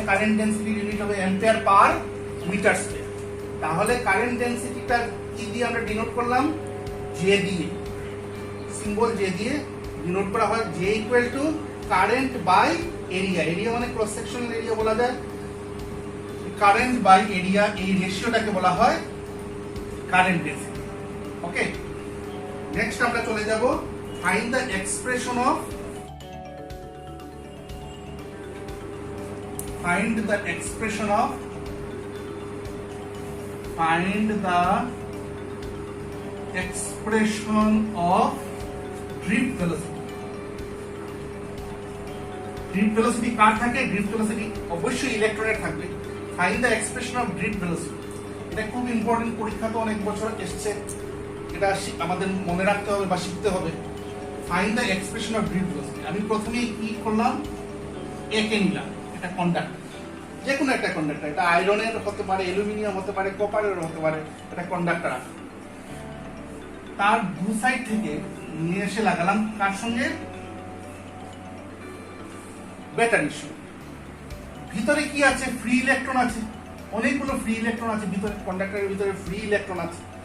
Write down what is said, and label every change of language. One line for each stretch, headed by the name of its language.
Bangla: Current ডেন্সিটির unit হবে ampere per metre square. তাহলে current ডেন্সিটিটা কি দিয়ে আমরা ডিনোট করলাম? জে দিয়ে, সিম্বল জে দিয়ে ডিনোট করা হয়। J equal to current by area, area মানে ক্রস সেকশনাল এরিয়া বলা যায়, কারেন্ট বাই এরিয়া, এই রেশিওটাকে বলা হয় কারেন্ট ডেন্সিটি।
English: okay, next
Bangla: আমরা চলে যাব
English: Find the expression of, find the expression of, find the expression of drift velocity.
Bangla: drift velocity কার থাকে? drift velocity অবশ্যই ইলেকট্রনের থাকবে।
English: find the expression of drift velocity,
Bangla: এটা খুব ইম্পর্টেন্ট, পরীক্ষা তো অনেক বছর এসেছে, এটা আমাদের মনে রাখতে হবে বা শিখতে হবে।
English: find the expression of drift velocity,
Bangla: আমি প্রথমেই কি করলাম? একে নিলাম, কন্ডাক্টর, যে কোনো একটা কন্ডাক্টর, এটা আয়রনের হতে পারে, অ্যালুমিনিয়াম হতে পারে, কপারের হতে পারে, এটা কন্ডাক্টর আছে। তার দু সাইড থেকে নিয়ে এসে লাগালাম কার সঙ্গে? ব্যাটারির সঙ্গে। ভিতরে কি আছে? ফ্রি ইলেকট্রন আছে, অনেকগুলো ফ্রি ইলেকট্রন আছে ভিতরে, কন্ডাক্টরের ভিতরে ফ্রি ইলেকট্রন আছে।